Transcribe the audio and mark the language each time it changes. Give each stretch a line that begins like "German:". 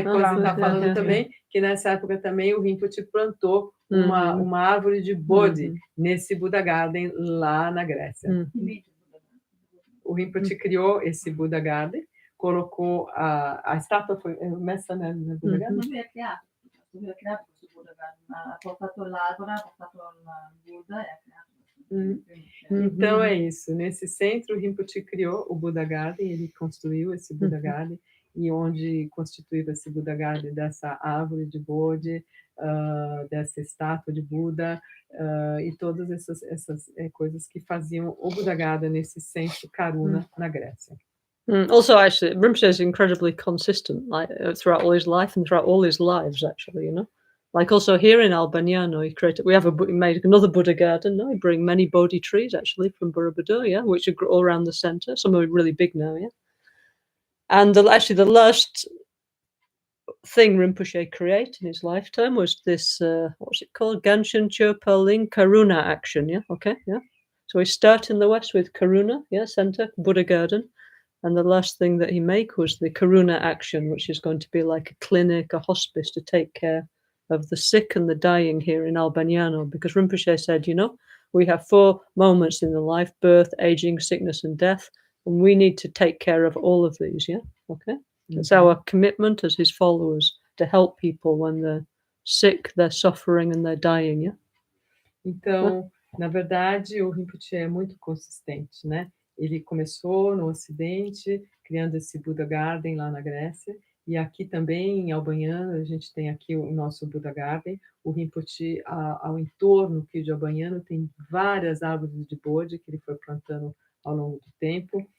Portuguese: E depois ele está falando também que nessa época também o Rinpoche plantou uma árvore de Bodhi nesse Buddha Garden lá na Grécia. O Rinpoche criou esse Buddha Garden, colocou a estátua foi
Italian: messa nel
Portuguese: Buddha Garden?
Italian: Lui ha creato questo Buddha Garden, ha portato l'arbore, ha portato il Buddha e ha creato
Portuguese: Então é isso, nesse centro o Rinpoche criou o Buddha Garden, ele construiu esse Buddha Garden, e onde constituiu esse Buddha Garden dessa árvore de Bodhi, dessa estátua de Buda, e todas essas coisas que faziam o Buddha Garden nesse centro Karuna, na Grécia.
English: Also, actually, Rinpoche is incredibly consistent, like throughout all his life and throughout all his lives, actually, you know. Like also here in Albagnano, he made another Buddha garden. No, he bring many Bodhi trees actually from Borobudur, yeah, which are all around the center. Some are really big now, yeah. And actually, the last thing Rinpoche created in his lifetime was this, what's it called? Gangchen Chopaling Karuna action, yeah, okay, yeah. So we start in the West with Karuna, yeah, center, Buddha garden. And the last thing that he made was the Karuna action, which is going to be like a clinic, a hospice to take care of the sick and the dying here in Albagnano. Because Rinpoche said, you know, we have 4 moments in the life: birth, aging, sickness, and death. And we need to take care of all of these, yeah? Okay? It's our commitment as his followers to help people when they're sick, they're suffering, and they're dying, yeah?
Portuguese: Então, na verdade, o Rinpoche é muito consistente, né? Ele começou no Ocidente, criando esse Buddha Garden lá na Grécia, e aqui também, em Albagnano, a gente tem aqui o nosso Buddha Garden. O Rinpoche, ao entorno aqui de Albagnano, tem várias árvores de Bodhi que ele foi plantando ao longo do tempo.